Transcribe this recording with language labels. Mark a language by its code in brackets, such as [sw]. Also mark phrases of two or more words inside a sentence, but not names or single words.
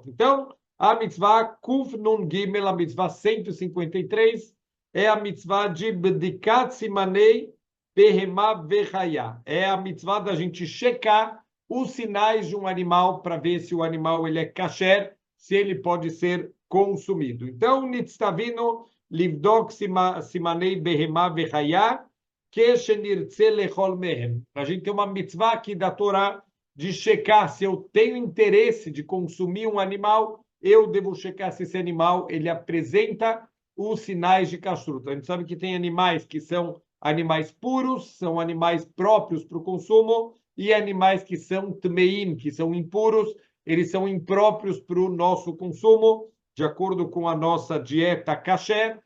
[pt] Então, a mitzvah [he] קוף נון גימל, [pt] a mitzvah 153, é a mitzvah de [he] בדיקת סימני בהמה וחיה. [pt] É a mitzvah da gente checar os sinais de um animal para ver se o animal ele é kasher, se ele pode ser consumido. Então, [he] נצטווינו לבדוק סימני בהמה וחיה כשנרצה לאכול מהם. [pt] A gente tem uma mitzvah aqui da Torá de checar se eu tenho interesse de consumir um animal, eu devo checar se esse animal ele apresenta os sinais de kashrut. A gente sabe que tem animais que são animais puros, são animais próprios para o consumo, e animais que são tmeim, que são impuros, eles são impróprios para o nosso consumo, de acordo com a nossa dieta kasher.